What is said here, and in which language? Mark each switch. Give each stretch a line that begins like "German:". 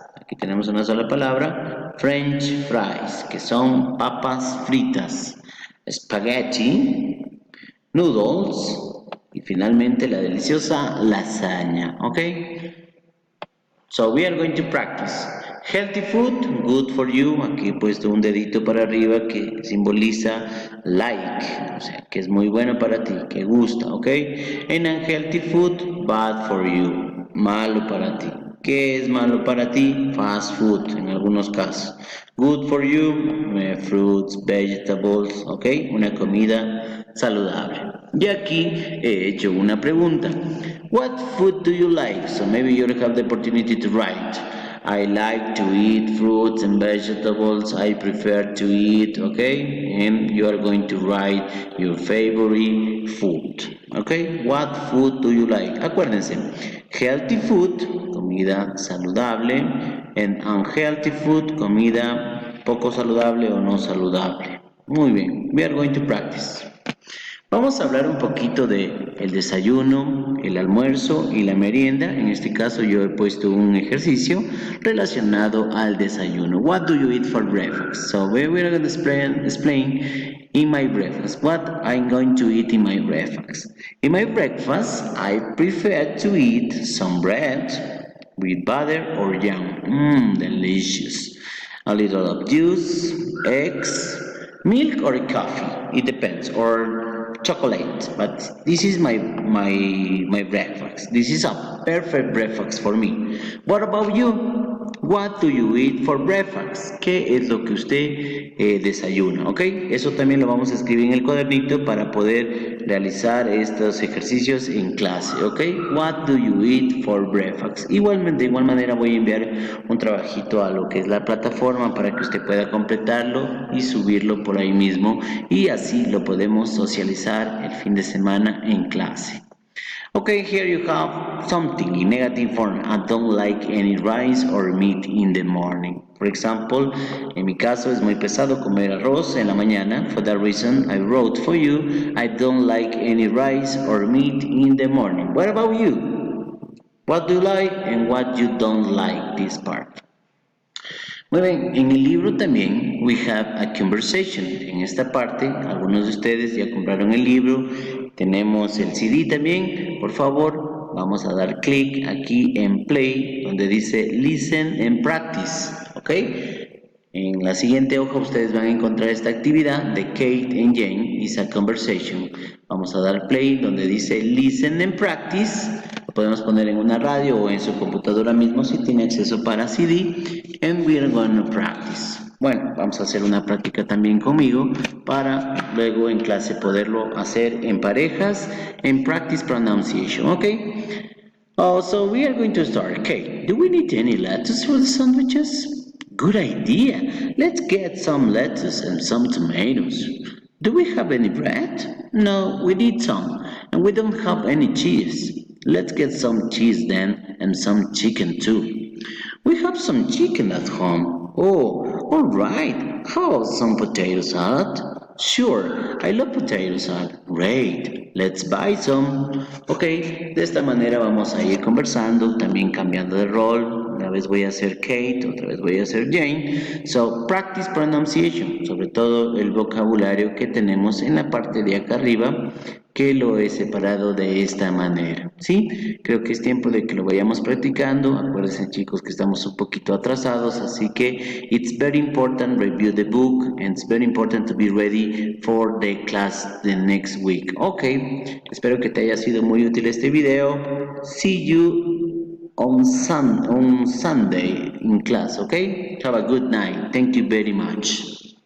Spanish: Aquí tenemos una sola palabra, French fries, que son papas fritas, spaghetti, noodles y finalmente la deliciosa lasaña, ¿ok?
English: So we are going to practice. Healthy food, good for you.
Spanish: Aquí he puesto un dedito para arriba que simboliza like, o sea, que es muy bueno para ti, que gusta, ¿ok?
English: And unhealthy food, bad for you,
Spanish: malo para ti. ¿Qué es malo para ti? Fast food, en algunos casos.
English: Good for you, fruits, vegetables, ¿ok?
Spanish: Una comida saludable. Y aquí he hecho una pregunta.
English: What food do you like? So maybe you have the opportunity to write. I like to eat fruits and vegetables. I prefer to eat, okay? And you are going to write your favorite food, okay? What food do you like?
Spanish: Acuérdense,
English: healthy food,
Spanish: comida saludable,
English: and unhealthy food,
Spanish: comida poco saludable o no saludable. Muy bien,
English: we are going to practice.
Spanish: Vamos a hablar un poquito de el desayuno, el almuerzo y la merienda. En este caso yo he puesto un ejercicio relacionado al desayuno.
English: What do you eat for breakfast? So we are going to explain in my breakfast. What I'm going to eat in my breakfast. In my breakfast, I prefer to eat some bread with butter or jam. Delicious. A little of juice, eggs, milk or coffee. It depends. Or chocolate. But this is my breakfast. This is a perfect breakfast for me. What about you? What do you eat for breakfast?
Spanish: ¿Qué es lo que usted desayuna? ¿Ok? Eso también lo vamos a escribir en el cuadernito para poder realizar estos ejercicios en clase. ¿Ok?
English: What do you eat for breakfast?
Spanish: Igualmente, de igual manera voy a enviar un trabajito a lo que es la plataforma para que usted pueda completarlo y subirlo por ahí mismo y así lo podemos socializar el fin de semana en clase.
English: Okay, here you have something in negative form. I don't like any rice or meat in the morning. For example,
Spanish: en mi caso es muy pesado comer arroz en la mañana.
English: For that reason, I wrote for you, I don't like any rice or meat in the morning. What about you? What do you like and what you don't like this part?
Spanish: Muy bien, en el libro también
English: we have a conversation.
Spanish: En esta parte, algunos de ustedes ya compraron el libro, tenemos el CD también. Por favor, vamos a dar clic aquí en play, donde dice listen and practice, ¿ok? En la siguiente hoja ustedes van a encontrar esta actividad de Kate and Jane,
English: is a conversation.
Spanish: Vamos a dar play donde dice listen and practice. Lo podemos poner en una radio o en su computadora mismo si tiene acceso para CD.
English: And we are going to practice.
Spanish: Bueno, vamos a hacer una práctica también conmigo para luego en clase poderlo hacer en parejas en practice pronunciation, ¿ok?
English: Oh, so we are going to start. Okay, do we need any lettuce for the sandwiches? Good idea. Let's get some lettuce and some tomatoes. Do we have any bread? No, we need some. And we don't have any cheese. Let's get some cheese then and some chicken too. We have some chicken at home. Oh, all right. How about some potato salad? Sure, I love potato salad. Great, let's buy some.
Spanish: Ok, de esta manera vamos a ir conversando, también cambiando de rol. Una vez voy a ser Kate, otra vez voy a ser Jane.
English: So, practice pronunciation,
Spanish: sobre todo el vocabulario que tenemos en la parte de acá arriba, que lo he separado de esta manera, ¿sí? Creo que es tiempo de que lo vayamos practicando. Acuérdense, chicos, que estamos un poquito atrasados, así que
English: it's very important review the book and it's very important to be ready for the class the next week.
Spanish: Ok, espero que te haya sido muy útil este video.
English: See you on Sunday in class, okay? Have a good night. Thank you very much.